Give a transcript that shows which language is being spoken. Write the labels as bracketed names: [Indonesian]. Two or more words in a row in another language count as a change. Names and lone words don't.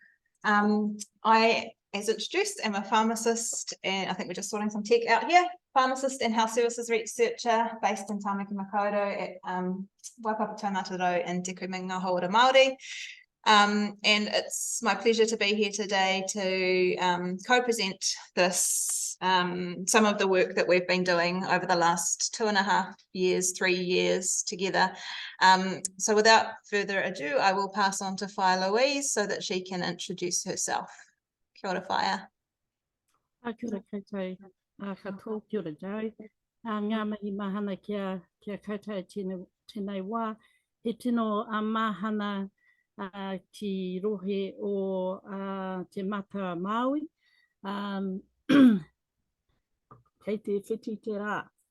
[English] I, as introduced, am a pharmacist, and I think we're just sorting some tech out here, pharmacist and health services researcher based in Taumata at Waipapa Taumata in Te Kuminga Hauora Māori. And it's my pleasure to be here today to co-present this, some of the work that we've been doing over the last 2.5 years, 3 years together. So without further ado, I will pass on to Whaea Louise so that she can introduce herself. [Māori] Kia ora, Whaea. Kia ora koutou katoa, kia ora Joe. Ngā mihi mahana kia koutou tēnei wā. He tino mahana ki rohe o te mata Māui, kei te whiti te rā.